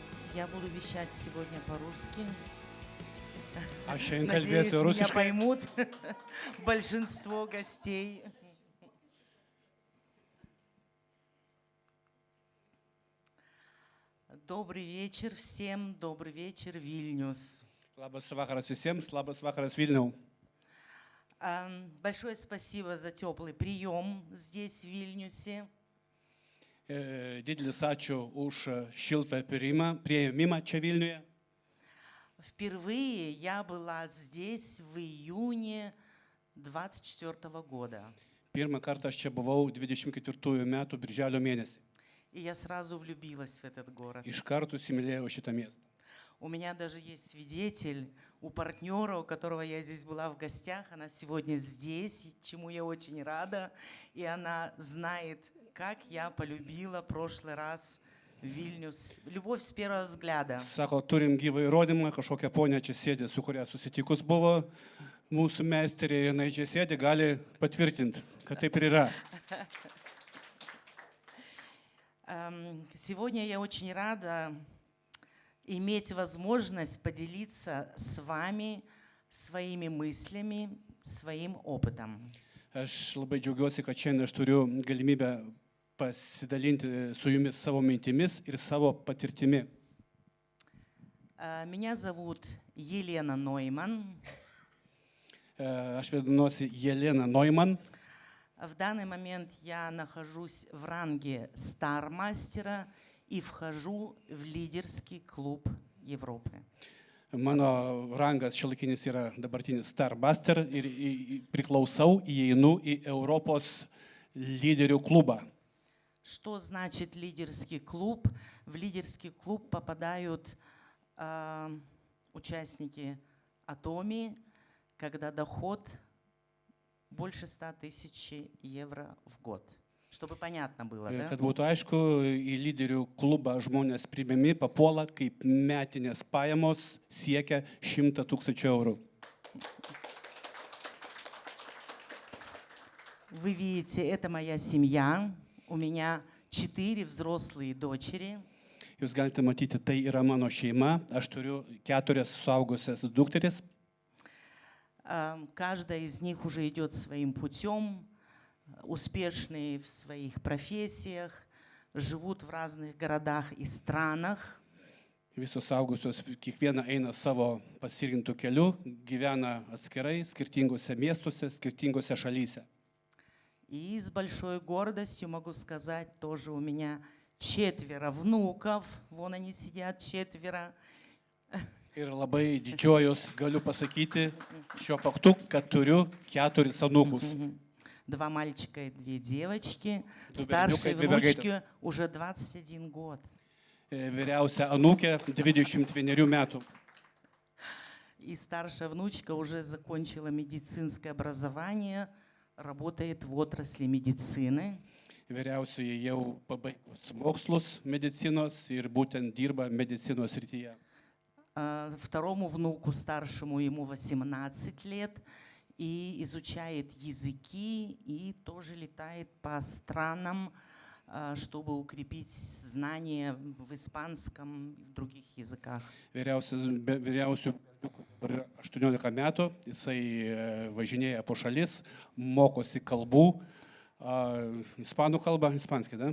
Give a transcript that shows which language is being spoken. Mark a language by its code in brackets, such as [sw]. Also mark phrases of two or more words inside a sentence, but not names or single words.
[ru] Я буду вещать сегодня по-русски. [lt] Aš šiandien [ru] Надеюсь, [lt] kalbėsiu [ru] меня [lt] rusiškai. [ru] поймут большинство гостей. Добрый вечер всем, добрый вечер, Вильнюс. [lt] Labas vakaras visiems, labas vakaras Vilniau. [ru] Большое спасибо за теплый прием здесь, в Вильнюсе. [lt] Didelis ačiū už šiltą priėmimą čia Vilniuje. [ru] Впервые я была здесь в июне 24 года. [lt] Pirmą kartą aš čia buvau 24 metų birželio mėnesį. [ru] И я сразу влюбилась в этот город. [lt] Iš karto įsimylėjau šitą miestą. [ru] У меня даже есть свидетель, у партнера, у которого я здесь была в гостях, она сегодня здесь, чему я очень рада, и она знает, как я полюбила в прошлый раз Вильнюс. Любовь с первого взгляда. [lt] Sako, turim gyvą įrodymą, kažkokia ponia čia sėdė, su kuria susitikus buvo mūsų meisterė, jinai čia sėdė, gali patvirtinti, kad taip ir yra. [ru] Сегодня я очень рада иметь возможность поделиться с вами своими мыслями, своим опытом. [lt] Aš labai džiaugiuosi, kad šiandien aš turiu galimybę pasidalinti su jumis savo mintimis ir savo patirtimi. [ru] Меня зовут Елена Нойман. [lt] Aš vadinuosi Jelena Neumann. [ru] В данный момент я нахожусь в ранге стармастера и вхожу в лидерский клуб Европы. [lt] Mano rangas šiuolaikinis yra dabartinis Starbuster ir priklausau, įeinu į Europos lyderių klubą. [ru] Что значит лидерский клуб? В лидерский клуб попадают участники Atomy, когда доход больше 100 000 евро в год. Чтобы понятно было, да? [lt] Kad būtų aišku, į lyderių klubą žmonės priimami papuola, kaip metinės pajamos siekia 100 000 eurų. [ru] Вы видите, это моя семья. У меня 4 взрослые дочери. [lt] Jūs galite matyti, tai yra mano šeima. Aš turiu 4 suaugusias dukteris. [ru] Каждая из них уже идет своим путем, успешные в своих профессиях, живут в разных городах и странах. [lt] Visos suaugusios, kiekviena eina savo pasirinktų keliu, gyvena atskirai, skirtingose miestuose, skirtingose šalyse. [ru] И с большой гордостью могу сказать, тоже у меня 4 внуков, вон они сидят, 4. [lt] Ir labai didžiuojus galiu pasakyti šio faktu, kad turiu 4 anūkus. [ru] 2 мальчика и 2 девочки. Две Старшей [lt] бернюка и 2 [ru] внучке уже 21 год. [lt] Vyriausia anūkė 21 metų. [ru] И старшая внучка уже закончила медицинское образование, работает в отрасли медицины. [lt] Vyriausioji jau pabaigus mokslus medicinos ir būtent dirba medicinos srityje. [ru] Второму внуку, старшему, ему 18 лет, и изучает языки, и тоже летает по странам, чтобы укрепить знания в испанском и в других языках. [lt] Vyriausių 18 metų, jisai važinėja po šalis, mokosi kalbų, ispanų kalbą, ispanskį, [ru] da?